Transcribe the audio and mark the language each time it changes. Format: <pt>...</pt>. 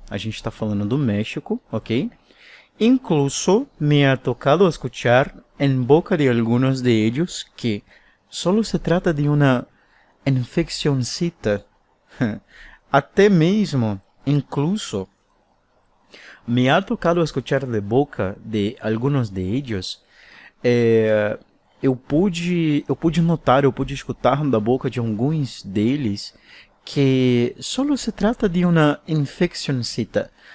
<pt>A gente está falando do México, ok?</pt> <es>Incluso me ha tocado escuchar en boca de algunos de ellos que solo se trata de una infeccioncita.</es> <pt>Até mesmo,</pt> <es>incluso, me ha tocado escuchar de boca de algunos de ellos,</es> <pt>eu pude notar, eu pude escutar da boca de alguns deles que</pt> <es>solo se trata de</es> <pt>uma infeccioncita.</pt>